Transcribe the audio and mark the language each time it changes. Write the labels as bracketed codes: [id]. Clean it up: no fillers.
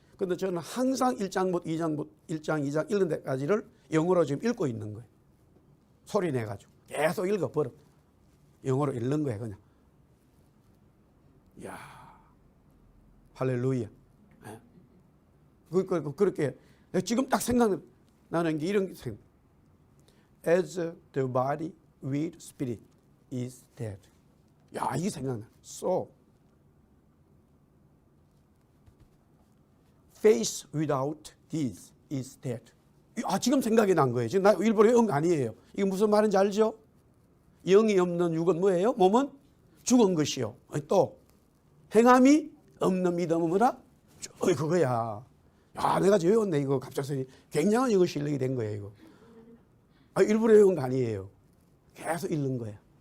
[ko] 근데 저는 항상 1장부터 2장 읽는 데까지를 영어로 지금 읽고 있는 거예요. 소리 내가지고. 계속 읽어버려. 영어로 읽는 거예요, 그냥. 이야. 할렐루야. 그렇게. 지금 딱 생각나는 게 이런 게 생각. [en] As the body with spirit is dead. [ko] 야, 이게 생각나. [en] So, faith without deeds is dead. [ko] 지금 생각이 난 거예요. 지금 나 일부러 외운 거 아니에요. 이게 무슨 말인지 알죠? 영이 없는 육은 뭐예요? 몸은 죽은 것이요. 또 행함이 없는 믿음은 뭐다? 그거야. 야, 내가 외웠네. 이거 갑작스레 굉장한 이거 실력이 된 거예요. 이거. 일부러 외운 거 아니에요. 계속 읽는 거야.